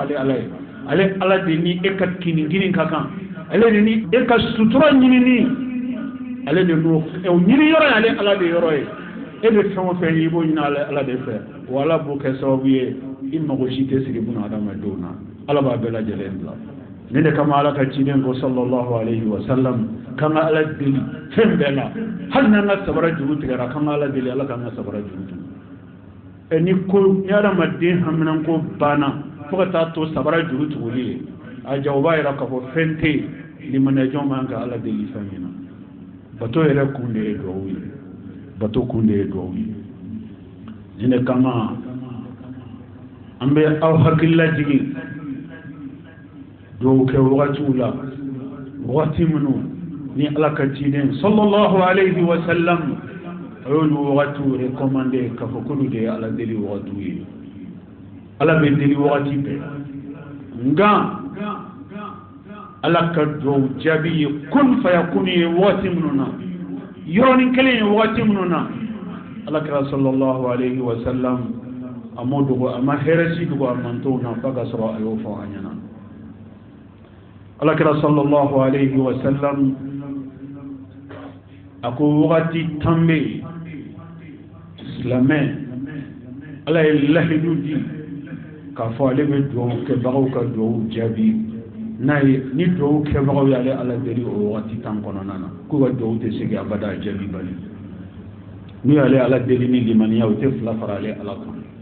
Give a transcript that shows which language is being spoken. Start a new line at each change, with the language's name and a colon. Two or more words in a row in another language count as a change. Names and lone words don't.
Bambara: ale ala ye ale ala de ni e ka kinigini ka kan ale de ni e ka sutura ɲinini ale de n'o ɲini yɔrɔ ye ale ala de yɔrɔ ye e bɛ fɛn o fɛn ye i b'o ɲini ala de fɛ wa ala b'o kɛ sababu ye i mago si tɛ sigi buna adamadenw na ala b'a bɛɛ lajɛlen bila ne de kama ala ka ciden ko
Arabic: صلى الله عليه وسلم
Bambara: kan ka ala deli fɛn bɛɛ la hali n'an ka sabara juru tigɛra kan ka ala deli ala k'an ka sabara juru tugu ni adamaden haminan ko banna fo ka taa to sabara juru tuguli ye a jaw b'a yira k'a fɔ fɛn tɛ yen limaniyajɔn man ka ala deli fɛn min na bato yɛrɛ kun de ye duwawu ye bato kun de ye duwawu ye nin de kama an bɛ aw hakili lajigi duwawu kɛ wagatiw la wagati minnu ni ala ka ciden
Arabic: صلى الله عليه وسلم
Bambara: a y'olu wagatiw recommandé k'a fɔ k'olu de ye ala deli wagatiw ye ala bɛ deli wagati bɛɛ nka ala ka duwawu jaabi ye kun fayakun ye wagati minnu na yɔrɔnin kelen ye wagati minnu na ala kɛra
Arabic: صلى الله عليه وسلم
Bambara: a m'o dogo a ma hɛrɛsi dogo a mantow na f'a ka sɔrɔ a y'o fɔ an ɲɛna ala kɛra
Arabic: صلى الله عليه وسلم
Bambara: a ko wagati tan bɛ yen silamɛ ala ye lahidu di k'a fɔ ale bɛ duwawu kɛbagaw ka duwawu jaabi n'a ye ni duwawu kɛbagaw y'ale ala deli o wagati tan kɔnɔna na k'u ka duwawu tɛ segin abada jaabi bali n'u y'ale ala deli ni limaniya o tɛ fila fara ale ala kan